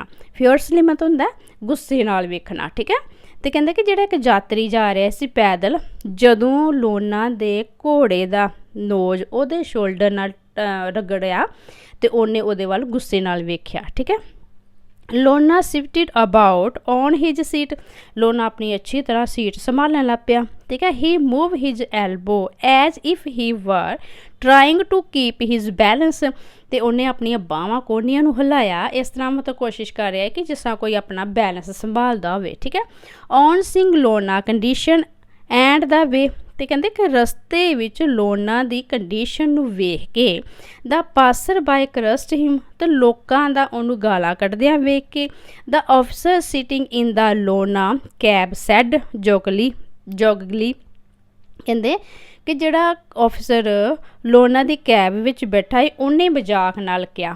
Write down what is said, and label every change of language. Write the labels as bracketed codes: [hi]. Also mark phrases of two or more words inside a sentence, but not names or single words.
[pa] ਫਿਅਰਸਲੀ ਮਤਲਬ ਹੁੰਦਾ ਗੁੱਸੇ ਨਾਲ ਵੇਖਣਾ। ਠੀਕ ਹੈ। ਤੇ ਕਹਿੰਦੇ ਕਿ ਜਿਹੜਾ ਇੱਕ ਯਾਤਰੀ ਜਾ ਰਿਹਾ ਸੀ ਪੈਦਲ, ਜਦੋਂ ਲੋਨਾ ਦੇ ਘੋੜੇ ਦਾ ਨੋਜ਼ ਉਹਦੇ ਸ਼ੋਲਡਰ ਨਾਲ ਰਗੜਿਆ ਤੇ ਉਹਨੇ ਉਹਦੇ ਵੱਲ ਗੁੱਸੇ ਨਾਲ ਵੇਖਿਆ। ਠੀਕ ਹੈ। [en] ਲੋਨਾ shifted about on his seat, [pa] ਲੋਨਾ ਆਪਣੀ ਅੱਛੀ ਤਰ੍ਹਾਂ ਸੀਟ ਸੰਭਾਲਣ ਲੱਗ ਪਿਆ। ਠੀਕ ਹੈ। [en] he moved his elbow as if he were trying to keep his balance, [pa] ਤੇ ਉਹਨੇ ਆਪਣੀਆਂ ਬਾਹਾਂ ਕੋਹਨੀਆਂ ਨੂੰ ਹਿਲਾਇਆ, ਇਸ ਤਰ੍ਹਾਂ ਮਤਲਬ ਕੋਸ਼ਿਸ਼ ਕਰ ਰਿਹਾ ਹੈ ਕਿ ਜਿਸ ਤਰ੍ਹਾਂ ਕੋਈ ਆਪਣਾ ਬੈਲੈਂਸ ਸੰਭਾਲਦਾ ਹੋਵੇ। ਠੀਕ ਹੈ। [en] on seeing ਲੋਨਾ condition and the way, [pa] ਤੇ ਕਹਿੰਦੇ ਕਿ ਰਸਤੇ ਵਿੱਚ ਲੋਨਾ ਦੀ ਕੰਡੀਸ਼ਨ ਨੂੰ ਵੇਖ ਕੇ [en] the passer by cursed him, [pa] ਤੇ ਲੋਕਾਂ ਦਾ ਉਹਨੂੰ ਗਾਲਾਂ ਕੱਢਦਿਆਂ ਵੇਖ ਕੇ [en] the officer sitting in the Lona cab said jokingly, [pa] ਕਹਿੰਦੇ ਕਿ ਜਿਹੜਾ ਆਫਿਸਰ ਲੋਨਾ ਦੀ ਕੈਬ ਵਿੱਚ ਬੈਠਾ ਹੈ ਉਹਨੇ ਮਜ਼ਾਕ ਨਾਲ ਕਿਹਾ,